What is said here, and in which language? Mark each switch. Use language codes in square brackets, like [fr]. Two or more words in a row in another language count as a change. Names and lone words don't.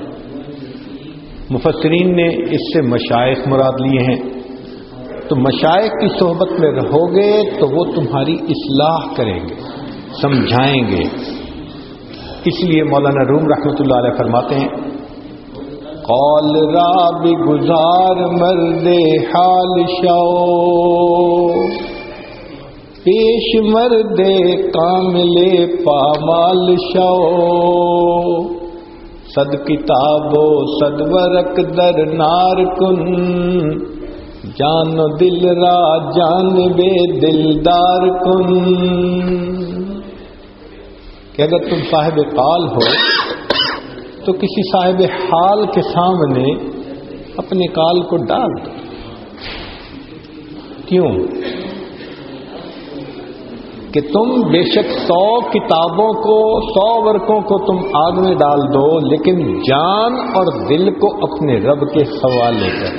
[ur] مفسرین نے اس سے مشائخ مراد لیے ہیں. تو مشائخ کی صحبت میں رہو گے تو وہ تمہاری اصلاح کریں گے، سمجھائیں گے. اس لیے مولانا روم رحمۃ اللہ علیہ فرماتے ہیں [fa] قول را بگزار مرد حال شو پیش مرد کامل پامال شو صد کتاب و صد ورق در نار کن جان و دل را جان بے دلدار کن. [ur] کہ اگر تم صاحب قال ہو تو کسی صاحب حال کے سامنے اپنے قال کو ڈال دو. کیوں؟ کہ تم بے شک 100 کتابوں کو 100 ورقوں کو تم آگ میں ڈال دو لیکن جان اور دل کو اپنے رب کے حوالے کر.